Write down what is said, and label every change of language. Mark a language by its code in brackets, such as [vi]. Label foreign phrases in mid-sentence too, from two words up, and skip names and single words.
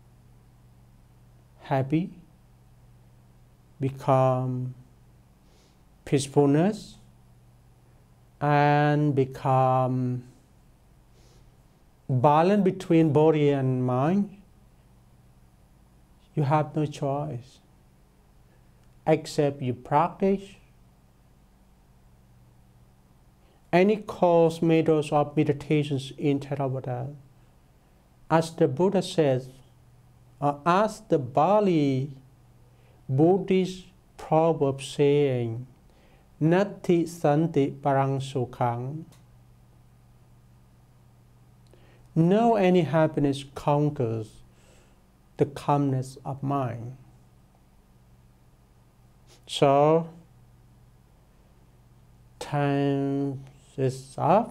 [en] happy, become peacefulness, and become balance between body and mind, you have no choice except you practice any course methods of meditations in Theravada. As the Buddha says, or as the Bali Buddhist proverb saying, [pi] Nati santi parang sukhang. [en] No any happiness conquers the calmness of mind. So, time is up.